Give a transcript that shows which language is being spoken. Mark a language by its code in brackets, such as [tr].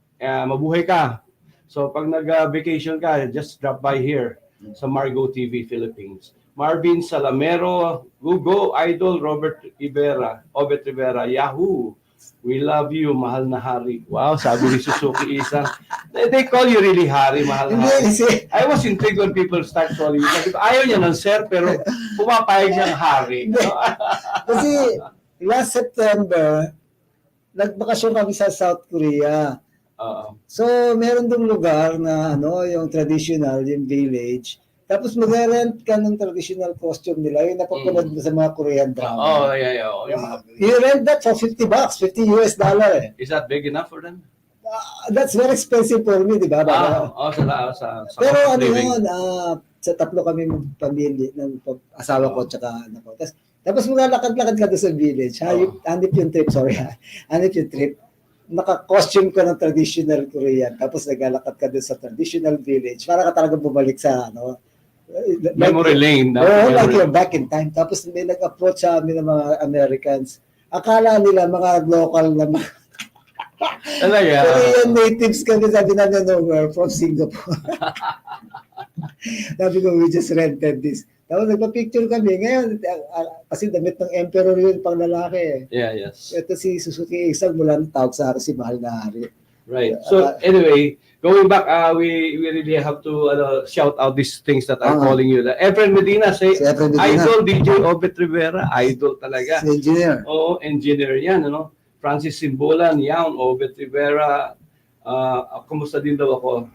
[tl] Mabuhay ka. [en] So, pag nag-vacation ka, just drop by here sa Margo TV Philippines. Marvin Salamero, Gugo, Idol, Obet Rivera, Yahoo! We love you, mahal na hari. Wow, sabi ni Suzuki Isang. They call you really hari, mahal na hari. I was intrigued when people start calling you. [tl] Ayaw niya ng sir, pero pumapayag siyang hari. Kasi last September, nagbakasyon kami sa South Korea. So, meron dong lugar na yung traditional, yung village. Tapos mag-rent ka ng traditional costume nila, yung napapanood mo sa mga Korean drama. [en] You rent that for $50, $50 eh. Is that big enough for them? That's very expensive for me, di ba? [tl] Sa pero sa tatlo kami pamilya, ng asawa ko, tsaka anak ko. Tapos maglalakad-lakad ka doon sa village. Hanip yung trip, naka-costume ka ng traditional Korean, tapos naglalakad ka doon sa traditional village, para ka talaga bumalik sa [en] memory lane. Like you're back in time. [tl] Tapos may nag-approach sa amin ng mga Americans. Akala nila mga local na Korean natives kami, sabi namin, [en] no, we're from Singapore. [tl] Sabi ko, [en] we just rented this. [tl] Tapos nagpa-picture kami. Ngayon, kasi damit ng emperor yun pang lalaki. [en] Yes. [tl] Ito si Suzuki Isang mula ng tawag sa akin si Mahal na Hari. [en] Right. So anyway, going back, we really have to shout out these things that I'm calling you. [tl] Efren Medina, say, si Idol, DJ Obet Rivera, idol talaga. Si engineer. Oo, engineer yan, Francis Simbolan, yan, Obet Rivera. Kumusta din daw ako?